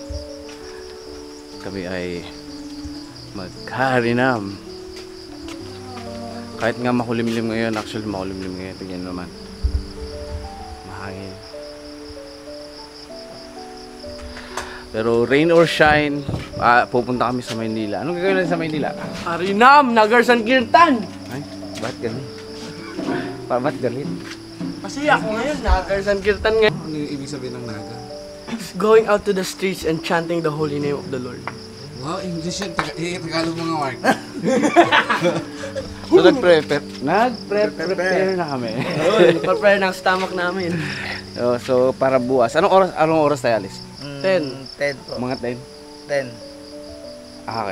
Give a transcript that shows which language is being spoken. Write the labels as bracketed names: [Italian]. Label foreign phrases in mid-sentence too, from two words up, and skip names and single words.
[Filipino] Kami ay maghaharinam. Kahit nga makulimlim ngayon, actually makulimlim ngayon, tingnan naman. Mahangin. Pero [English] rain or shine, [Filipino] pupunta kami sa Maynila. Anong gagawin natin sa Maynila? Harinam! Nagarsan Kirtan! Ay, bakit ganun? Ba't galit? Kasi ako ngayon, Nagarsan Kirtan ngayon. Ano yung ibig sabihin ng naga? [English] Going out to the streets and chanting the holy name of the Lord. [Filipino] Wow, English yan. Tagalog mga Mark. So nag-prepare na kami. Prepare ng stomach namin. So para bukas. Anong oras tayo alis? 10 po. Mga 10? 10. Okay.